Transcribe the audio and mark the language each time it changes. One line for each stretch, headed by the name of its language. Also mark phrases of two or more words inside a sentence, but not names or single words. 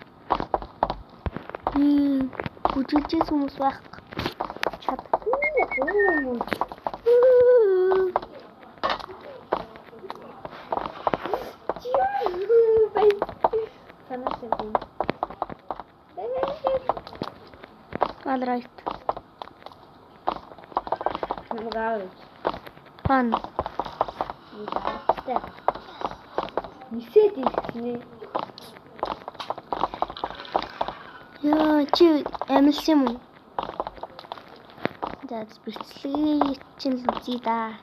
Mongolian: Бүжиглэж хүмүүс байх. Чадахгүй юм.
English: All right. Fun.
Mongolian: Нисээд ирсэн. Яа, чи амилсан юм уу? За, бичлэгийг чинь л үзье да.